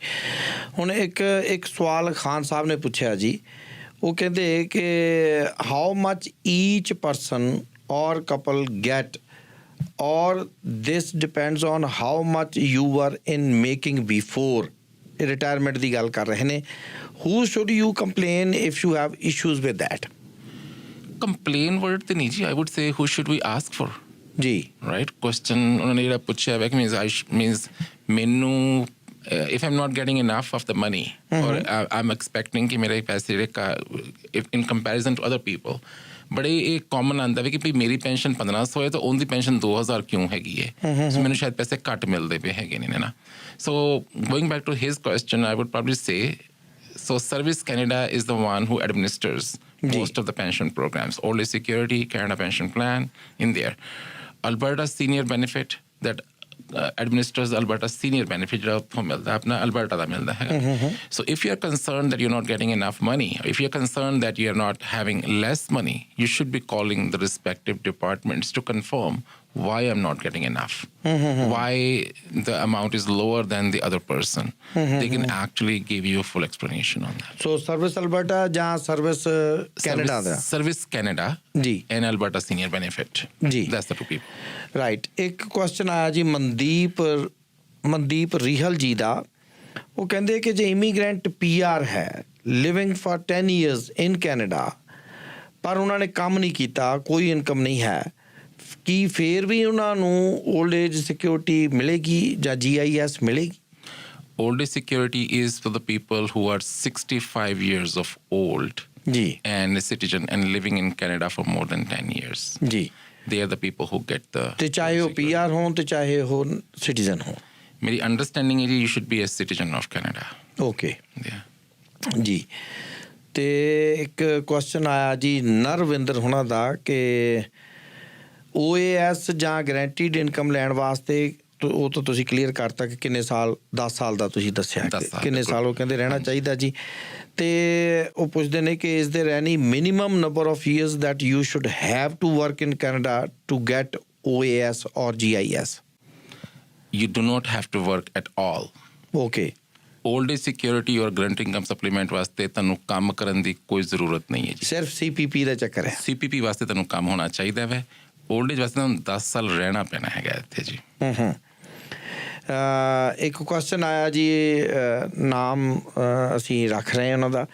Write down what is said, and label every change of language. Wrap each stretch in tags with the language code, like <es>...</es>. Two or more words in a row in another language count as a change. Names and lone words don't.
<pa>ਹੁਣ ਇੱਕ ਸਵਾਲ ਖਾਨ ਸਾਹਿਬ ਨੇ ਪੁੱਛਿਆ ਜੀ, ਉਹ ਕਹਿੰਦੇ ਕਿ</pa> <en>how much each person or couple get or this depends on how much you are in making before.</en> <pa>ਰਿਟਾਇਰਮੈਂਟ ਦੀ ਗੱਲ ਕਰ ਰਹੇ ਨੇ।</pa> <en>who should you complain if you have issues with that? complain word</en> <pa>ਤੇ ਨਹੀਂ ਜੀ,</pa> <en>I would say who should we ask for</en> <pa>ਜੀ।</pa> <en>right question</en> <pa>ਉਹਨਾਂ ਨੇ ਜਿਹੜਾ ਪੁੱਛਿਆ ਵੈ ਕਿ ਮੀਨਸ ਮੈਨੂੰ</pa> <en>if I'm not getting enough of the money or I'm expecting</en> <pa>ਕਿ ਮੇਰੇ ਪੈਸੇ ਜਿਹੜੇ</pa> <en>in comparison to other people,</en> <pa>ਬੜੇ ਇਹ ਕਾਮਨ ਆਉਂਦਾ ਵੀ ਕਿ ਭਈ ਮੇਰੀ ਪੈਨਸ਼ਨ 1500 ਹੈ ਤਾਂ ਉਹਦੀ ਪੈਨਸ਼ਨ 2000 ਕਿਉਂ ਹੈਗੀ ਹੈ, ਸੋ ਮੈਨੂੰ ਸ਼ਾਇਦ ਪੈਸੇ ਘੱਟ ਮਿਲਦੇ ਪਏ ਹੈਗੇ ਨੇ ਨਾ।</pa> <en>so going back to his question, I would probably say so Service Canada is the one who administers most of the pension programs. Old Age Security, Canada Pension Plan in there.</en> <pa>Alberta Senior Benefit</pa> <en>that administers</en> <pa>Alberta Senior Benefit ਜਿਹੜਾ ਉੱਥੋਂ ਮਿਲਦਾ ਆਪਣਾ ਅਲਬਰਟਾ ਦਾ ਮਿਲਦਾ ਹੈਗਾ।</pa> <en>So if you're concerned that you're not getting enough money, or if you're concerned that you're not having less money, you should be calling the respective departments to confirm why I'm not getting enough, why the amount is lower than the other person. They can actually give you a full explanation on that.</en> <pa>So Service Alberta ਜਾਂ Service Canada ਦਾ? Service Canada ਜੀ</pa> <en>and Alberta Senior Benefit ਜੀ, that's the two people.</en> <pa>ਰਾਈਟ। ਇੱਕ ਕੁਐਸਚਨ ਆਇਆ ਜੀ ਮਨਦੀਪ ਰਿਹਲ ਜੀ ਦਾ। ਉਹ ਕਹਿੰਦੇ ਕਿ ਜੇ ਇਮੀਗ੍ਰੈਂਟ PR ਹੈ,</pa> <en>living for 10 years in Canada,</en> <pa>ਪਰ ਉਹਨਾਂ ਨੇ ਕੰਮ ਨਹੀਂ ਕੀਤਾ, ਕੋਈ ਇਨਕਮ ਨਹੀਂ ਹੈ, ਕੀ ਫੇਰ ਵੀ ਉਹਨਾਂ ਨੂੰ</pa> <en>old age security</en> <pa>ਮਿਲੇਗੀ ਜਾਂ GIS ਮਿਲੇਗੀ?</pa> <en>Old age security is for the people who are 65 years of old</en> <pa>ਜੀ</pa> <en>and a citizen and living in Canada for more than 10 years.</en> <pa>ਜੀ।</pa> <en>They are the people who get the...</en> <pa>ਤੇ ਚਾਹੇ ਉਹ PR ਹੋਣ ਤੇ ਚਾਹੇ ਉਹ ਸਿਟੀਜ਼ਨ ਹੋਣ? ਮੇਰੀ ਅੰਡਰਸਟੈਂਡਿੰਗ ਹੈ ਜੀ</pa> <en>you should be a citizen of Canada.</en> <pa>ਓਕੇ</pa> <en>Yeah.</en> <pa>ਜੀ। ਤੇ ਇੱਕ ਕੁਐਸਚਨ ਆਇਆ ਜੀ ਨਰਵਿੰਦਰ ਹੁਣਾਂ ਦਾ ਕਿ OAS ਜਾਂ</pa> <en>guaranteed income</en> <pa>ਲੈਣ ਵਾਸਤੇ, ਉਹ ਤਾਂ ਤੁਸੀਂ ਕਲੀਅਰ ਕਰਤਾ ਕਿ ਕਿੰਨੇ ਸਾਲ, 10 ਸਾਲ ਦਾ ਤੁਸੀਂ ਦੱਸਿਆ, ਕਿੰਨੇ ਸਾਲ ਉਹ ਕਹਿੰਦੇ ਰਹਿਣਾ ਚਾਹੀਦਾ ਜੀ। ਤੇ ਉਹ ਪੁੱਛਦੇ ਨੇ ਕਿ</pa> <en>is there any minimum number of years that you should have to work in Canada to get OAS or GIS? You do not have to work at all.</en> <pa>ਓਕੇ।</pa> <en>Old age security or grunt income supplement</en> <pa>ਵਾਸਤੇ ਤੁਹਾਨੂੰ ਕੰਮ ਕਰਨ ਦੀ ਕੋਈ ਜ਼ਰੂਰਤ ਨਹੀਂ ਹੈ ਜੀ। ਸਿਰਫ CPP ਦਾ ਚੱਕਰ ਹੈ? CPP ਵਾਸਤੇ ਤੁਹਾਨੂੰ ਕੰਮ ਹੋਣਾ ਚਾਹੀਦਾ ਵੈ।</pa> <en>old age</en> <pa>ਵਾਸਤੇ ਤੁਹਾਨੂੰ 10 ਸਾਲ ਰਹਿਣਾ ਪੈਣਾ ਹੈਗਾ ਇੱਥੇ ਜੀ। ਇੱਕ ਕੁਐਸਚਨ ਆਇਆ ਜੀ, ਨਾਮ ਅਸੀਂ ਰੱਖ ਰਹੇ ਹਾਂ ਉਹਨਾਂ ਦਾ।</pa>